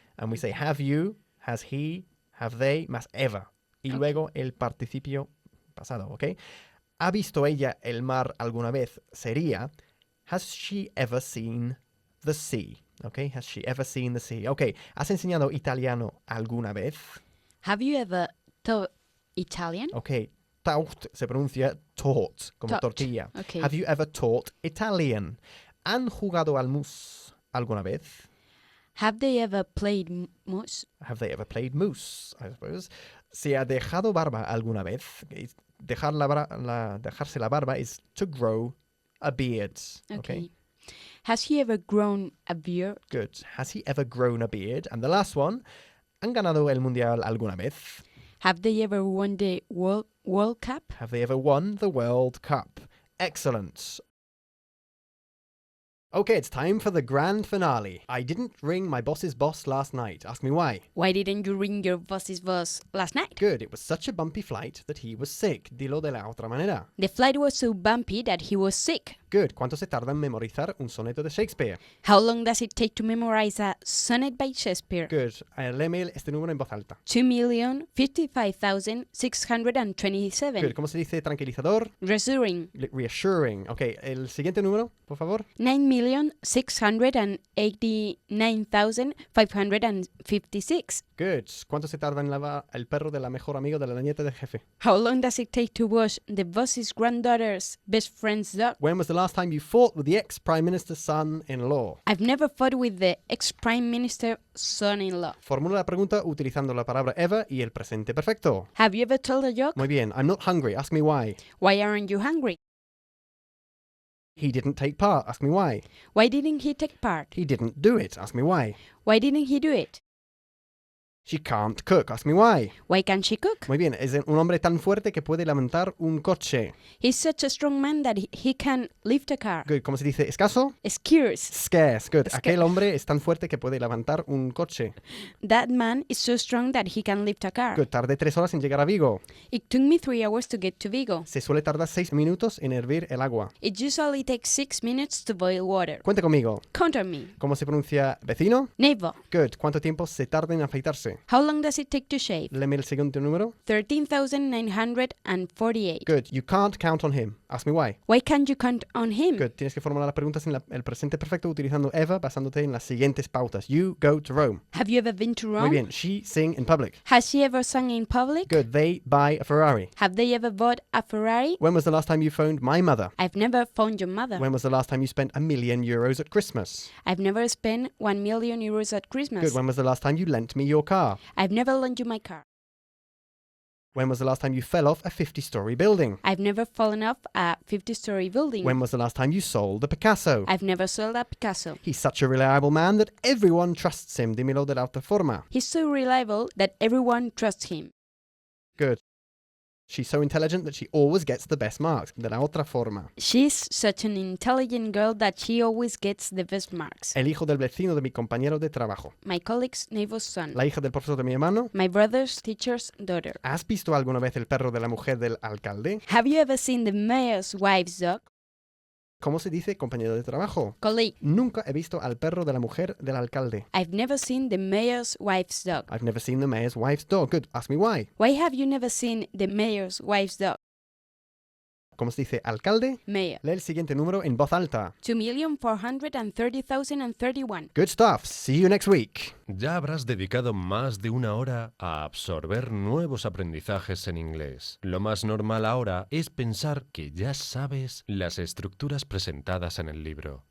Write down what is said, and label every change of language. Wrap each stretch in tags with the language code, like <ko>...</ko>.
<en>And we say have you, has he, have they,</en> <es>más</es> <en>ever.</en> <es>Y luego el participio pasado, ¿ok? ¿Ha visto ella el mar alguna vez? Sería,</es> <en>has she ever seen the sea? ¿Ok? Has she ever seen the sea?</en> <es>Ok, ¿has enseñado italiano alguna vez?</es> <en>Have you ever taught Italian?</en> <es>Ok, taught se pronuncia taught, como</es> <en>Taught.</en> <es>tortilla.</es> <en>Okay. Have you ever taught Italian?</en> <es>¿Han jugado al mus alguna vez?</es> <en>Have they ever played moose? Have they ever played moose, I suppose?</en> <es>¿Se ha dejado barba alguna vez? Dejarse la barba</es> <en>is to grow a beard. Okay. Has he ever grown a beard? Good. Has he ever grown a beard? And the last one,</en> <es>¿han ganado el mundial alguna vez?</es> <en>Have they ever won the World Cup? Have they ever won the World Cup? Excellent. Okay, it's time for the grand finale. I didn't ring my boss's boss last night. Ask me why. Why didn't you ring your boss's boss last night? Good, it was such a bumpy flight that he was sick.</en> <es>Dilo de la otra manera.</es> <en>The flight was so bumpy that he was sick. Good,</en> <es>¿cuánto se tarda en memorizar un soneto de Shakespeare?</es> <en>How long does it take to memorize a sonnet by Shakespeare? Good,</en> <es>léeme este número en voz alta.</es> <en>2,055,627. Good,</en> <es>¿cómo se dice tranquilizador?</es> <en>Reassuring. Reassuring.</en> <es>Okay, el siguiente número, por favor.</es> <en>9,689,556. Good,</en> <es>¿cuánto se tarda en lavar el perro de la mejor amiga de la nieta del jefe?</es> <en>How long does it take to wash the boss's granddaughter's best friend's dog? When was the last time you fought with the ex-prime minister's son-in-law? I've never fought with the ex-prime minister's son-in-law.</en> <es>Formula la pregunta utilizando la palabra ever y el presente perfecto.</es> <en>Have you ever told a joke?</en> <es>Muy bien,</es> <en>I'm not hungry, ask me why. Why aren't you hungry? He didn't take part, ask me why. Why didn't he take part? He didn't do it, ask me why. Why didn't he do it? She can't cook, ask me why. Why can't she cook?</en> <es>Muy bien, es un hombre tan fuerte que puede levantar un coche.</es> <en>He's such a strong man that he can lift a car. Good,</en> <es>¿cómo se dice? ¿Escaso?</es> <en>Scarce. Scarce, good.</en> <es>Aquel hombre es tan fuerte que puede levantar un coche.</es> <en>That man is so strong that he can lift a car. Good,</en> <es>tardé 3 horas en llegar a Vigo.</es> <en>It took me 3 hours to get to Vigo.</en> <es>Se suele tardar 6 minutos en hervir el agua.</es> <en>It usually takes 6 minutes to boil water.</en> <es>Cuente conmigo.</es> <en>Count on me.</en> <es>¿Cómo se pronuncia vecino?</es> <en>Neighbor. Good.</en> <es>¿Cuánto tiempo se tarda en afeitarse?</es> <en>How long does it take to shave?</en> <es>Léeme el siguiente número.</es> <en>13,948. Good. You can't count on him. Ask me why. Why can't you count on him? Good.</en> <es>Tienes que formular las preguntas en el presente perfecto utilizando ever basándote en las siguientes pautas.</es> <en>You go to Rome. Have you ever been to Rome?</en> <es>Muy bien.</es> <en>She sing in public. Has she ever sung in public? Good. They buy a Ferrari. Have they ever bought a Ferrari? When was the last time you phoned my mother? I've never phoned your mother. When was the last time you spent €1,000,000 at Christmas? I've never spent 1 million euros at Christmas. Good. When was the last time you lent me your car? I've never lent you my car. When was the last time you fell off a 50-story building? I've never fallen off a 50-story building. When was the last time you sold a Picasso? I've never sold a Picasso. He's such a reliable man that everyone trusts him.</en> <es>Dímelo de la otra forma.</es> <en>He's so reliable that everyone trusts him. Good. She's so intelligent that she always gets the best marks.</en> <es>De la otra forma.</es> <en>She's such an intelligent girl that she always gets the best marks.</en> <es>El hijo del vecino de mi compañero de trabajo.</es> <en>My colleague's neighbor's son.</en> <es>La hija del profesor de mi hermano.</es> <en>My brother's teacher's daughter.</en> <es>¿Has visto alguna vez el perro de la mujer del alcalde?</es> <en>Have you ever seen the mayor's wife's dog?</en> <es>¿Cómo se dice compañero de trabajo?</es> <en>Colleague.</en> <es>Nunca he visto al perro de la mujer del alcalde.</es> <en>I've never seen the mayor's wife's dog. I've never seen the mayor's wife's dog. Good. Ask me why. Why have you never seen the mayor's wife's dog?</en> <es>¿Cómo se dice alcalde?</es> <en>Mayor.</en> <es>Lee el siguiente número en voz alta.</es> <en>2,430,031. Good stuff. See you next week.</en> <es>Ya habrás dedicado más de 1 hora a absorber nuevos aprendizajes en inglés. Lo más normal ahora es pensar que ya sabes las estructuras presentadas en el libro.</es>